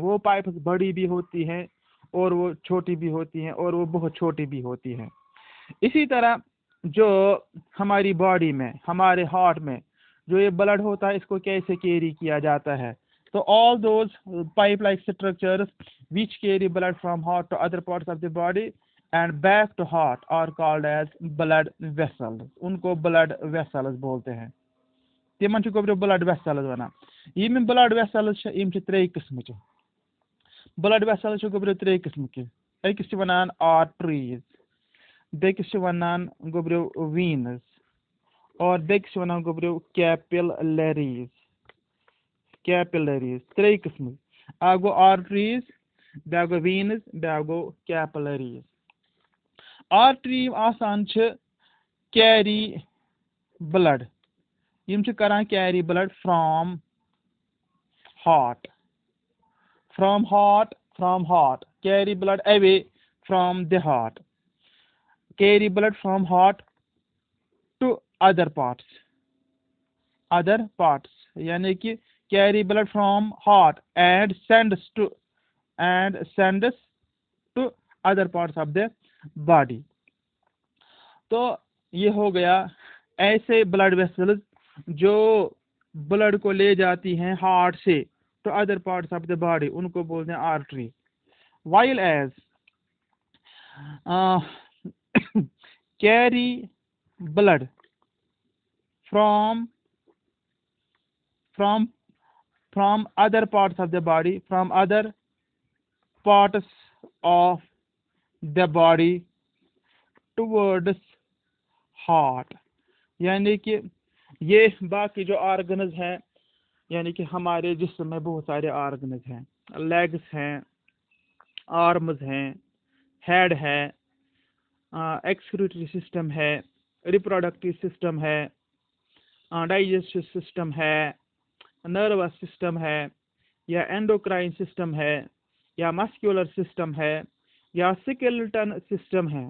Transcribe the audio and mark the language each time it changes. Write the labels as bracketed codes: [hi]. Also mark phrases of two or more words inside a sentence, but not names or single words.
[hi] वो पाइप्स बड़ी भी होती हैं और वो छोटी भी होती हैं और वो बहुत छोटी भी होती हैं। इसी तरह जो हमारी बॉडी में, हमारे हार्ट में जो ये ब्लड होता है, इसको कैसे कैरी किया जाता है? [en] so all those pipe like structures which carry blood from heart to other parts of the body and back to heart are called as blood vessels. [hi] उनको [en] blood vessels [hi] बोलते हैं। [ks] तिमन गोब्रो [en] blood vessels [ks] वनान। यम [en] blood vessels [ks] त्रे किस्म के। [en] blood vessels [ks] गोब्रो त्रे किस्म के। अकिस वनान आर्टरीज, बेकिस वनान गोब्रो वीनस, और बेकिस वनान गोब्रो कैपिलरीज। कैपिलरीज त्रे किस्म, अक गो आर्टरीज, ब्या गो वीनस, ब्या गो कैपिलरीज। आर्टरी आसान [en] carry blood, [ks] यम करान [en] carry blood from heart, from heart, carry blood away from the heart, carry blood from heart to other parts, [hi] यानी कि [en] carry blood from heart and sends to other parts of the body। [hi] तो ये हो गया ऐसे [en] blood vessels [hi] जो ब्लड को ले जाती हैं हार्ट से [en] to other parts of the body, [hi] उनको बोलते हैं आर्टरी। [en] while as carry blood from other parts of the body, from other parts of the body towards heart, [hi] यानी कि ये बाकी जो ऑर्गन्स हैं, यानी कि हमारे जिस्म में बहुत सारे ऑर्गन्स हैं, लेग्स हैं, आर्म्स हैं, हेड है, [en] excretory system [hi] है, [en] reproductive system [hi] है, [en] digestive system [hi] है, [en] nervous system [hi] है, या [en] endocrine system [hi] है, या [en] muscular system [hi] है, या [en] skeleton system [hi] है।